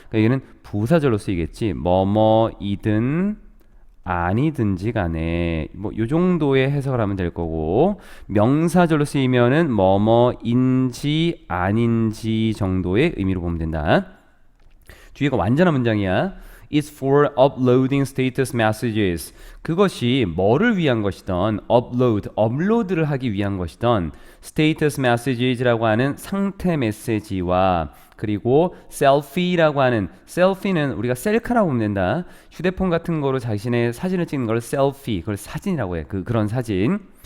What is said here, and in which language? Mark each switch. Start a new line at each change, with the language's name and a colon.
Korean: 그러니까 이거는 부사절로 쓰이겠지. 뭐뭐이든 아니든지 간에 뭐 요 정도의 해석을 하면 될 거고 명사절로 쓰이면은 뭐뭐인지 아닌지 정도의 의미로 보면 된다. 뒤에가 완전한 문장이야.
English: It's for uploading status messages.
Korean: 그것이 뭐를 위한 것이던 업로드를 하기 위한 것이던 status messages라고 하는 상태 메시지와 그리고 셀피라고 하는 셀피는 우리가 셀카라고 보면 된다. 휴대폰 같은 거로 자신의 사진을 찍는 걸 셀피, 그걸 사진이라고 해. 그런 사진.